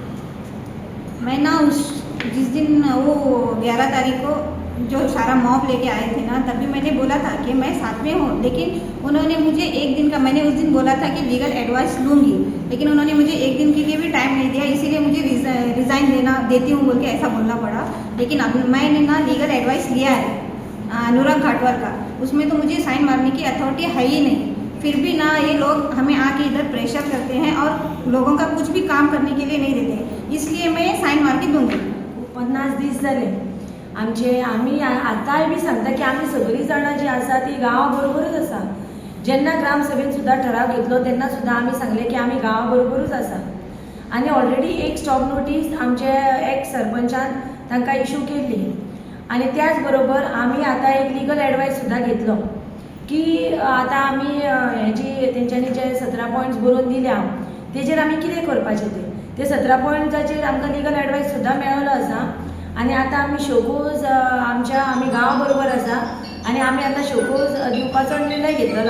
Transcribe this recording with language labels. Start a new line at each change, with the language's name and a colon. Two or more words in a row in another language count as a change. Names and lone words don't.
Hindi: मैं ना जिस दिन वो 11 तारीख को जो सारा मॉब लेके आए थे ना, तभी मैंने बोला था कि मैं साथ में हूँ, लेकिन उन्होंने मुझे एक दिन का, मैंने उस दिन बोला था कि
English: legal advice
Hindi: लूँगी, लेकिन उन्होंने मुझे एक दिन के लिए भी टाइम नहीं दिया, इसीलिए मुझे रिज़ाइन देती हूँ बोल के ऐसा बोलना पड़ा। लेकिन अब मैंने ना
English: legal advice
Hindi: लिया है अनुराग घाटवाल का, उसमें तो मुझे साइन मारने की अथॉरिटी है ही नहीं। फिर भी ना ये लोग हमें आके इधर प्रेशर करते हैं और लोगों का कुछ भी काम करने के लिए नहीं देते, इसलिए मैं साइन मार के दूँगी।
Konkani: 50 दीस जाले आमी आतांय बी सांगता की आमी सगळीं जाणां जी आसा ती गांवा बरोबरूच आसा। जेन्ना ग्रामसभेन सुद्दां ठराव घेतलो तेन्ना सुद्दां आमी सांगले की आमी गांवा बरोबरूच आसा आनी ऑलरेडी एक स्टॉप नोटीस आमचे एक्स सरपंचान तांकां इशू केल्ली आनी त्याच बरोबर आमी आतां एक
English: legal advice
Konkani: सुद्दां घेतलो की आतां आमी हें जी तेंच्यांनी जे 17 पॉयंट्स बरोवन दिल्या तेजेर आमी कितें करपाचें ते 17 पॉयंट्साचेर आमकां
English: legal advice
Konkani: सुद्दां मेळ्ळो आसा आनी आतां आमी शोकोज आमी गांवा बरोबर आसा आनी आमी आतां शोकोज दिवपाचो निर्णय घेतलेलो।